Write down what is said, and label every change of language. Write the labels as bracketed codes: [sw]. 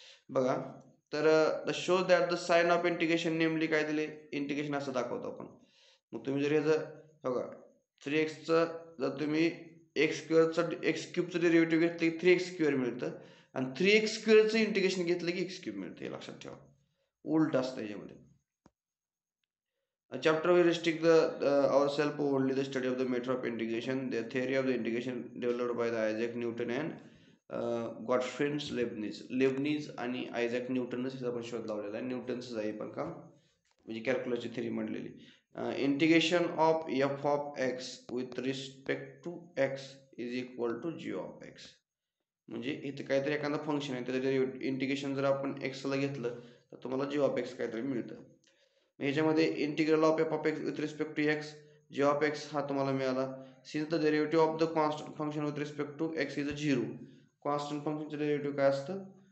[mr] बघा, तर [en] the show that the sign of integration [mr] नेमली काय दिले, इंटिग्रेशन असं दाखवतो आपण. मग तुम्ही जर ह्याचं बघा 3xचं जर तुम्ही एक्स स्क्वेअरचं एक्स क्यूबचं डेरिव्हेटिव्ह घेतलं की 3x स्क्वेअर मिळतं, आणि 3x स्क्वेअरचं इंटिग्रेशन घेतलं की एक्स क्यूब मिळतं. हे लक्षात ठेवा, उलट असतं याच्यामध्ये. [en] A chapter will restrict ourselves only the study of the method of integration, the theory of the integration developed by the Isaac Newton and Gottfried Leibniz. [mr] Leibniz आणि आयझॅक न्यूटनच ह्याचा पण शोध लावलेला आहे. न्यूटनच आहे पण काम, म्हणजे कॅल्क्युलसची theory म्हणलेली. [en] Integration of f of x with respect to x is equal to g of x. [mr] म्हणजे इथे काहीतरी एखादं फंक्शन आहे त्याचं इंटिग्रेशन जर आपण एक्सला घेतलं तर तुम्हाला जी ऑफ एक्स काहीतरी मिळतं. ह्याच्यामध्ये integral of F of x with respect to x, G of x हा तुम्हाला मिळाला. [en] Since the derivative of the constant function with respect to x is a zero. [mr] Constant फंक्शनचं derivative काय असतं,